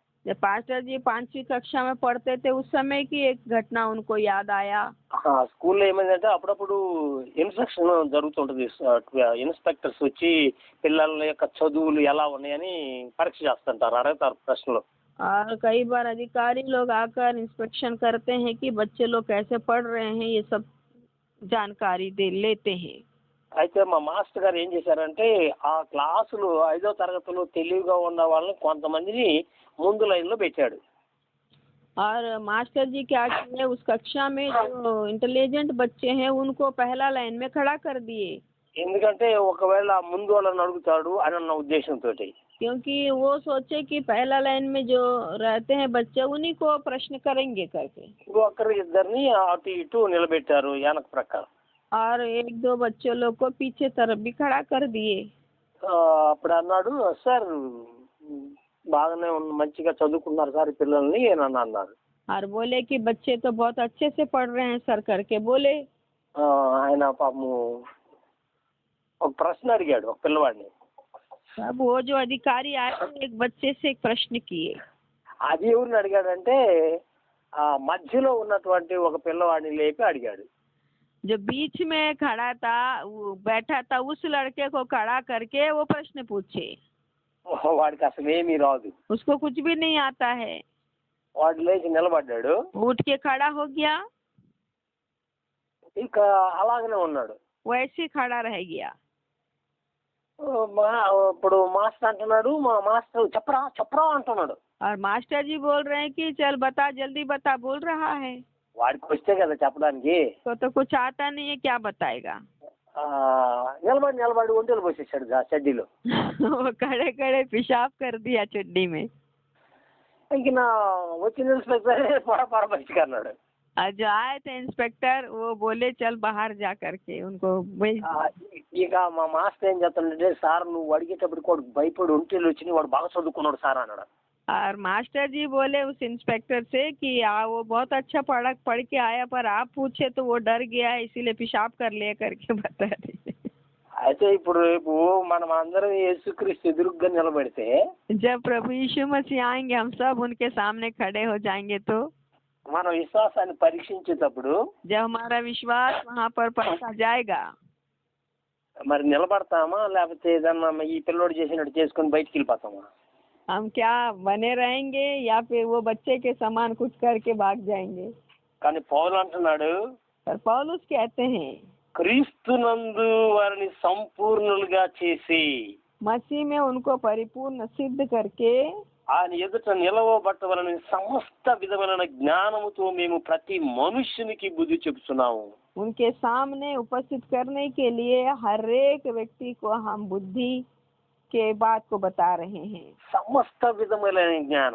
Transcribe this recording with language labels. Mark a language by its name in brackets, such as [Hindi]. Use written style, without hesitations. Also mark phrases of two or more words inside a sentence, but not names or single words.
[Hindi] जब पास्टर जी 5वीं कक्षा में पढ़ते थे उस समय की एक घटना उनको याद आया। [Telugu] స్కూల్లో ఏమైందంటే అప్పుడప్పుడు ఇన్స్పెక్షన్ జరుగుతుంటది. ఇన్స్పెక్టర్స్ వచ్చి పిల్లల యొక్క చదువులు ఎలా ఉన్నాయని పరీక్ష చేస్తుంటారు, అడుగుతారు ప్రశ్నలు. [Hindi] और कई बार अधिकारी लोग आकर इंस्पेक्शन करते हैं कि बच्चे लोग कैसे पढ़ रहे हैं, ये सब जानकारी दे लेते हैं। [Telugu] అయితే మా మాస్టర్ గారు ఏం చేశారంటే ఆ క్లాసులు 5వ తరగతిలో తెలివిగా ఉన్న వాళ్ళని కొంతమందిని ముందు లైన్లో పెట్టాడు. [Hindi] और मास्टर जी क्या किए, उस कक्षा में जो इंटेलिजेंट बच्चे हैं उनको पहला लाइन में खड़ा कर दिए, [Telugu] ఎందుకంటే ఒకవేళ ముందు వాళ్ళని అడుగుతాడు అని అన్న ఉద్దేశంతో. [Hindi] क्योंकि वो सोचे कि पहला लाइन में जो रहते हैं बच्चे उन्हीं को प्रश्न करेंगे करके। [Telugu] ఇంకొకరు ఇద్దరిని అటు ఇటు నిలబెట్టారు వెనక ప్రకారం. [Hindi] और एक दो बच्चों लोग को पीछे तरफ भी खड़ा कर दिए। [Telugu] అప్పుడు అన్నాడు, సార్ బాగానే మంచిగా చదువుకున్నారు సార్ ఈ పిల్లల్ని అని అన్నారు. [Hindi] और बोले कि बच्चे तो बहुत अच्छे से पढ़ रहे हैं सर करके बोले। [Telugu] ఆయన పాపము ఒక ప్రశ్న అడిగాడు ఒక పిల్లవాడిని. [Hindi] अब वो जो अधिकारी आए एक बच्चे से एक प्रश्न किए। [Telugu] అది ఎవరిని అడిగాడంటే ఆ మధ్యలో ఉన్నటువంటి ఒక పిల్లవాడిని లేపి అడిగాడు. [Hindi] जो बीच में खड़ा था वो बैठा था उस लड़के को खड़ा करके वो प्रश्न पूछे। [Telugu] వాడికి అసలు ఏమీ రాదు. [Hindi] उसको कुछ भी नहीं आता है। [Telugu] వాడు లేచి నిలబడ్డాడు, [Hindi] उठ के खड़ा हो गया, [Telugu] ఇక అలాగనే ఉన్నాడు. [Hindi] वैसे खड़ा रह गया। [Telugu] ఇప్పుడు మాస్టర్ అంటున్నాడు, మా మాస్టర్ చెప్పరా చెప్పరా అంటున్నాడు. [Hindi] और मास्टर जी बोल रहे हैं कि चल बता जल्दी बता, बोल रहा है। [Telugu] వాడికి వస్తే కదా చెప్పడానికి. [Hindi] तो कुछ आता नहीं है, क्या बताएगा। [Telugu] నిలబడి నిలబడి ఒంటెలు పోసేసాడు చెడ్డీలో. [Hindi] वो खड़े खड़े पेशाब कर दिया चड्डी में। [Telugu] ఇంక నా వచ్చిన ఇన్స్పెక్టర్ పొర బయటికి అన్నాడు. [Hindi] और जो आए थे इंस्पेक्टर वो बोले चल बाहर जा करके उनको भेज। [Telugu] ఇక మా మాస్టర్ ఏం చెప్తాడంటే, సార్ నువ్వు అడిగేటప్పుడు కూడా భయపడి ఒంటెలు వచ్చి వాడు బాగా చదువుకున్నాడు సార్ అన్నాడు. [Hindi] और मास्टर जी बोले उस इंस्पेक्टर से कि वो बहुत अच्छा पढ़ के आया, पर आप पूछे तो वो डर गया इसीलिए पेशाब कर लिया करके बता रहे। [Telugu] అయితే ఇప్పుడు రేపు మనం అందరం యేసుక్రీస్తు ఎదురుగ్గా నిలబెడితే, [Hindi] जब प्रभु यीशु मसीह आएंगे हम सब उनके सामने खड़े हो जाएंगे, तो [Telugu] మన విశ్వాసాన్ని పరీక్షించేటప్పుడు [Hindi] जब हमारा विश्वास वहाँ पर परखा जाएगा, [Telugu] మరి నిలబడతామా లేకపోతే ఏదన్నా ఈ పిల్లోడు చేసినట్టు చేసుకొని బయటికి వెళ్ళిపోతామా? [Hindi] हम क्या बने रहेंगे या फिर वो बच्चे के समान कुछ करके भाग जाएंगे। [Telugu] కానీ పౌలు అంటున్నాడు, [Hindi] पर पौलुस कहते हैं [Telugu] క్రీస్తునందు వారిని సంపూర్ణులుగా చేసి [Hindi] मसीह में उनको परिपूर्ण सिद्ध करके [Telugu] ఆయన ఎదుట నిలవబట్టవలని సమస్త విధమైన జ్ఞానముతో మేము ప్రతి మనుష్యునికి బుద్ధి చెప్తున్నాము. [Hindi] उनके सामने उपस्थित करने के लिए हर एक व्यक्ति को हम बुद्धि के बात को बता रहे हैं। [Telugu] సమస్త విధమైన జ్ఞానం,